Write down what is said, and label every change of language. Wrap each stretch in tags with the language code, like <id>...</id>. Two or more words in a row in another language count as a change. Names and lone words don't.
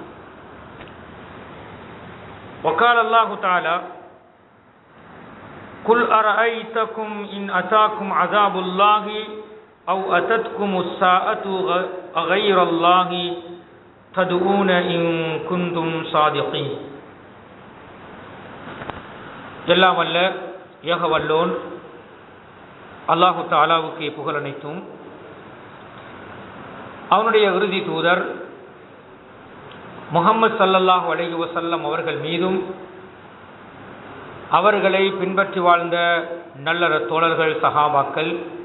<ar>وقال الله تعالى قل أرأيتكم إن أتاكم عذاب الله أو أتتكم الساعة غير الله تدعون إن كنتم صادقين</ar> <ta>எல்லாம் வல்ல ஏக வல்லோன் அல்லாஹு தஆலாவுக்கு புகழ் அனைத்தும் அவனுடைய இறுதி தூதர் முஹம்மது</ta> <ar>صلى الله عليه وسلم</ar> <ta>அவர்கள் மீதும் அவர்களை பின்பற்றி வாழ்ந்த நல்ல தோழர்கள் சஹாபாக்கள்</ta>